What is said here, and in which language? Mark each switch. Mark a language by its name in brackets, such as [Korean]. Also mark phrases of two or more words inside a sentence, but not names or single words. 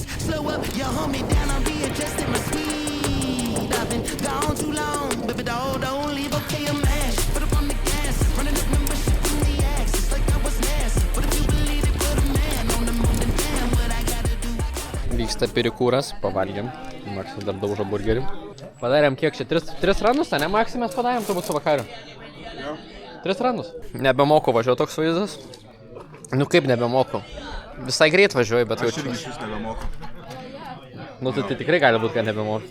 [English] Slow up, you hold me down, I'm readjusting my speed. I've been gone too long, baby doll, don't leave, okay, I'm ash. Put up on the gas, running up membership in the axis, like I was NASA. But if you believe it, put a man on the moon and damn what I gotta do. [Lithuanian] Vyksta perikūras, pavalgėm. Maksas dar daužo burgerį. Padarėm kiek čia? 3 randus, ne Maksai mes padarėm turbūt su vakariu? 3 randus. Nebemoku važiuoti toks vaizdas. Nu kaip nebemoku? Visai greit važiuoju, bet jau čia. Aš irgi šis nebemoku. Nu tai tikrai gali būt, kad nebemoku.